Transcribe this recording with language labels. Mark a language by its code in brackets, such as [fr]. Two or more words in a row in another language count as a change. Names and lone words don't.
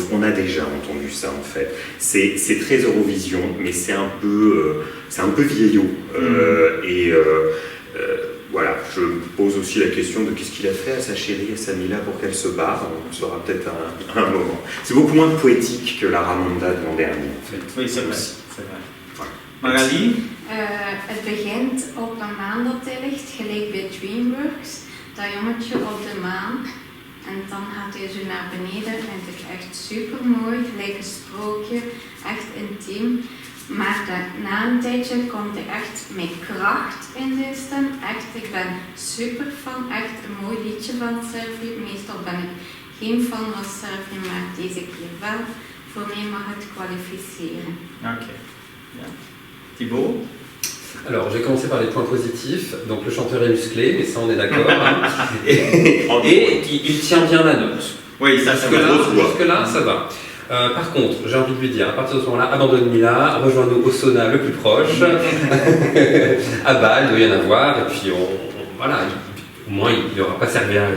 [fr] On a déjà entendu ça en fait. C'est très Eurovision, mais c'est un peu vieillot. Voilà, je me pose aussi la question de qu'est-ce qu'il a fait à sa chérie, à Samila, pour qu'elle se barre. On le saura peut-être à un moment. C'est beaucoup moins poétique que la Ramonda de l'an dernier, en fait. Oui, c'est vrai. Voilà. Magali? [nl] Het begint op een maan dat hij ligt, gelijk bij DreamWorks. Dat jongetje op de maan. En dan gaat hij zo naar beneden. Vind ik echt super mooi, gelijk een sprookje, echt intiem. Maar na een tijdje komt hij echt met kracht in de stem. Echt, ik ben super fan. Echt een mooi liedje van Servië. Meestal ben ik geen fan van Servië, maar deze keer wel. Voor mij mag het kwalificeren. [en] Ok. Yeah. Thibaut? [fr] Alors, j'ai commencé par les points positifs. Donc, le chanteur est musclé, mais ça, on est d'accord. Hein. Et il tient bien la note. Oui, ça c'est vrai. Jusque-là, ça va. Par contre, j'ai envie de lui dire, à partir de ce moment-là, abandonne Mila, rejoins-nous au sauna le plus proche. À Bâle, il doit y en avoir, et puis voilà, au moins il n'aura pas servi à rien.